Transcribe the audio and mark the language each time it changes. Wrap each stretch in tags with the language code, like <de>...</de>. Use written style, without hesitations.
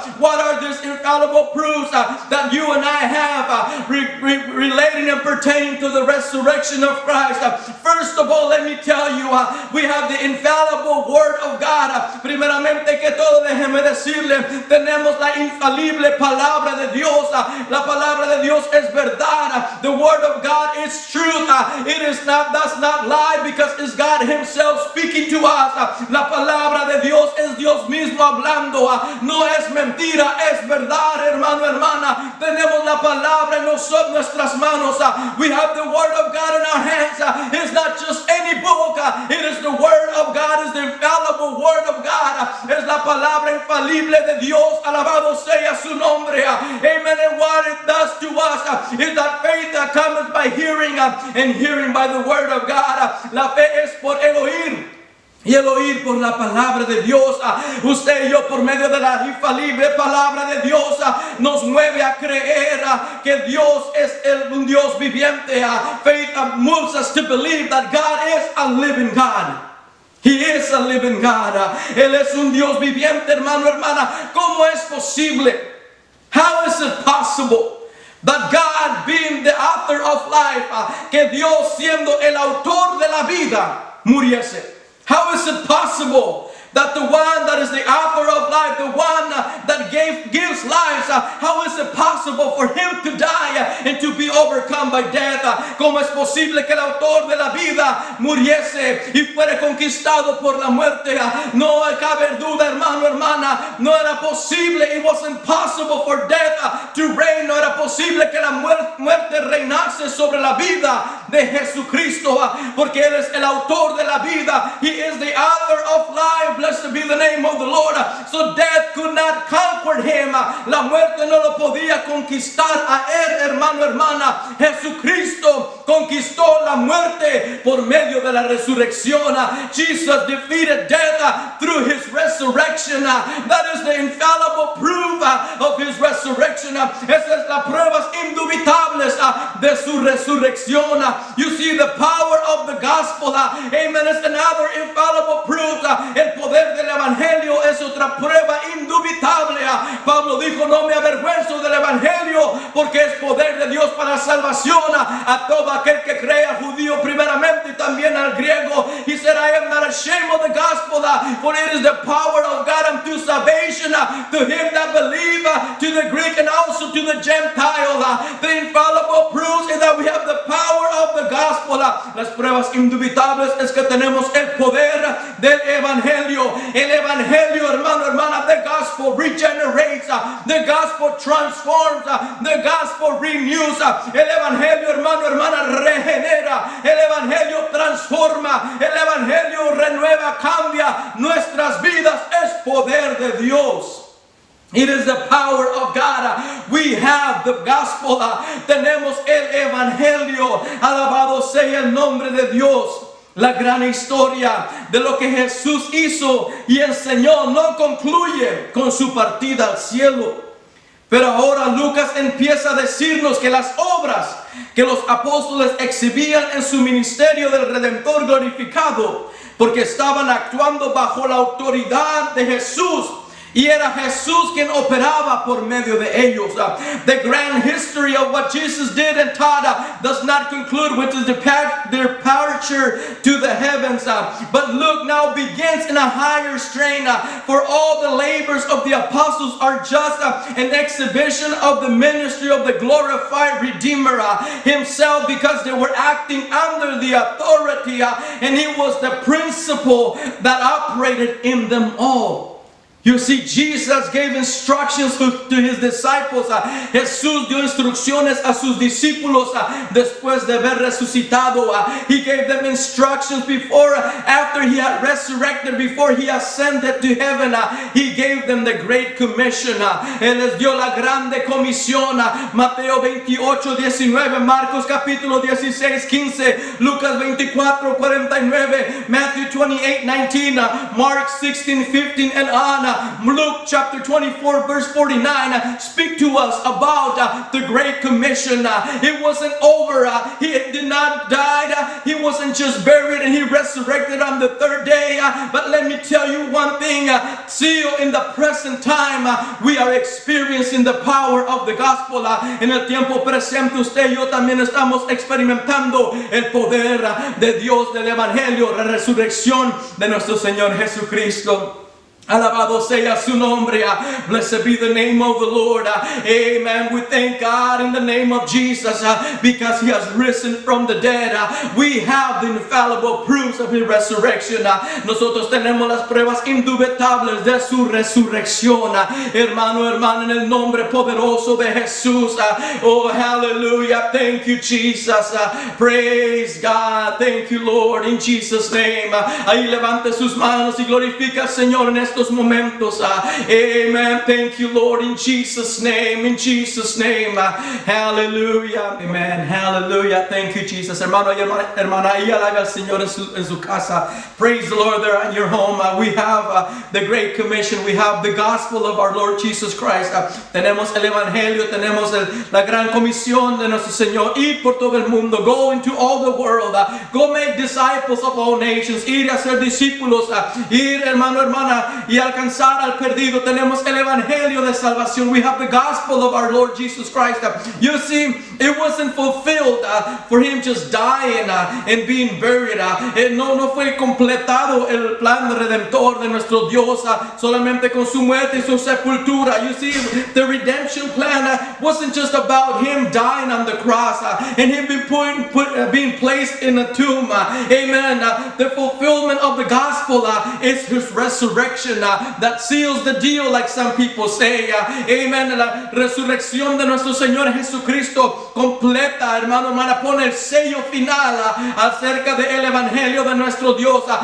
<en>What are these infallible proofs that you and I have relating and pertaining to the resurrection of Christ? First of all, let me tell you, we have the infallible Word of God.</en> <es>Primeramente que todo, déjeme decirle, tenemos la infalible palabra de Dios. La palabra de Dios es verdad.</es> <en>The Word of God is truth. It is not, does not lie, because it's God Himself speaking to us.</en> <es>La palabra de Dios es Dios mismo hablando. No es mentira, es verdad, hermano, hermana. Tenemos la palabra en nuestras manos.</es> <en>We have the Word of God in our hands. It's not just any book. It is the Word of God. It's the infallible Word of God.</en> <es>Es la palabra infalible de Dios. Alabado sea su nombre. Amen.</es> <en>And what it does to us is that faith that comes by hearing, and hearing by the Word of God.</en> <es>La fe es por el oír, y el oír por la palabra de Dios. Usted y yo, por medio de la infalible palabra de Dios, nos mueve a creer que Dios es un Dios viviente.</es> <en>Faith moves us to believe that God is a living God. He is a living God.</en> <es>Él es un Dios viviente, hermano, hermana. ¿Cómo es posible?</es> <en>How is it possible that God, being the author of life,</en> <es>que Dios, siendo el autor de la vida, muriese?</es> <en>How is it possible that the one that is the author of life, the one that gives life, how is it possible for Him to die and to be overcome by death?</en> <es>¿Cómo es posible que el autor de la vida muriese y fuera conquistado por la muerte? No cabe duda, hermano, hermana, no era posible.</es> <en>It wasn't possible for death to reign.</en> <es>No era posible que la muerte reinase sobre la vida de Jesucristo, porque Él es el autor de la vida.</es> <en>He is the author of life. Blessed be the name of the Lord. So death could not conquer Him.</en> <es>La muerte no lo podía conquistar a Él, hermano, hermana. Jesucristo conquistó la muerte por medio de la resurrección.</es> <en>Jesus defeated death through His resurrection. That is the infallible proof of His resurrection.</en> <es>Esa es la pruebas indubitables de su resurrección.</es> <en>You see, the power of the gospel, amen, is another infallible proof.</en> <es>El poder del evangelio es otra prueba indubitable. Pablo dijo, no me avergüenzo del evangelio, porque es poder de Dios para salvación a todo aquel que crea, judío primeramente y también al griego.</es> <en>He said, I am not ashamed of the gospel, for it is the power of God unto salvation to him that believe, to the Greek and also to the Gentile. The infallible proofs is that we have the power of the gospel.</en> <es>Las pruebas indubitables es que tenemos el poder del evangelio. El evangelio, hermano,</es> <en>hermana, the gospel regenerates, the gospel transforms, the gospel renews.</en> <es>El evangelio, hermano, hermana, regenera. El evangelio transforma. El evangelio renueva, cambia nuestras vidas. Es poder de Dios.</es> <en>It is the power of God. We have the gospel.</en> <es>Tenemos el evangelio. Alabado sea el nombre de Dios. La gran historia de lo que Jesús hizo y enseñó no concluye con su partida al cielo. Pero ahora Lucas empieza a decirnos que las obras que los apóstoles exhibían en su ministerio del Redentor glorificado, porque estaban actuando bajo la autoridad de Jesús, y era Jesús quien operaba por medio de ellos.</es> <en>The grand history of what Jesus did and taught does not conclude with his departure to the heavens. But Luke now begins in a higher strain. For all the labors of the apostles are just an exhibition of the ministry of the glorified Redeemer himself, because they were acting under the authority and he was the principle that operated in them all. You see, Jesus gave instructions to his disciples.</en> <es>Jesús dio instrucciones a sus discípulos después de haber resucitado.</es> <en>He gave them instructions after he had resurrected, before he ascended to heaven. He gave them the Great Commission.</en> <es>Él les dio la grande comisión. Mateo 28, 19, Marcos capítulo 16, 15, Lucas 24, 49, Matthew 28, 19, Mark 16, 15, and on.</es> <en>Luke chapter 24 verse 49 speak to us about the Great Commission. It wasn't over. He did not die. He wasn't just buried and he resurrected on the third day. But let me tell you one thing. Still in the present time we are experiencing the power of the gospel.</en> <es>En el tiempo presente usted y yo también estamos experimentando el poder de Dios, del evangelio, la resurrección de nuestro Señor Jesucristo. Alabado sea su nombre.</es> <en>Blessed be the name of the Lord. Amen. We thank God in the name of Jesus because he has risen from the dead. We have the infallible proofs of his resurrection.</en> <es>Nosotros tenemos las pruebas indubitables de su resurrección. Hermano, hermana, en el nombre poderoso de Jesús.</es> <en>Oh, hallelujah. Thank you, Jesus. Praise God. Thank you, Lord, in Jesus' name.</en> <es>Ahí levante sus manos y glorifica al Señor en estos momentos. Amen.</es> <en>Thank you, Lord, in Jesus' name. In Jesus' name. Hallelujah. Amen. Hallelujah. Thank you, Jesus.</en> <es>Hermano y hermana, y alabe al Señor en su casa.</es> <en>Praise the Lord there at your home. We have the Great Commission. We have the gospel of our Lord Jesus Christ.</en> <es>Tenemos el evangelio. Tenemos la gran comisión de nuestro Señor. Ir por todo el mundo.</es> <en>Go into all the world. Go make disciples of all nations.</en> <es>Ir a ser discípulos. Ir, hermano, hermana, y alcanzar al perdido. Tenemos el evangelio de salvación.</es> <en>We have the gospel of our Lord Jesus Christ. You see, it wasn't fulfilled for him just dying and being buried.</en> <es>No fue completado el plan redentor de nuestro Dios solamente con su muerte y su sepultura.</es> <en>You see, the redemption plan wasn't just about him dying on the cross and him being placed in a tomb. Amen. The fulfillment of the gospel is his resurrection. That seals the deal, like some people say. Amen.</en> <es>La resurrección de nuestro Señor Jesucristo completa, hermano, hermana, pone el sello final acerca del evangelio de nuestro Dios.</es>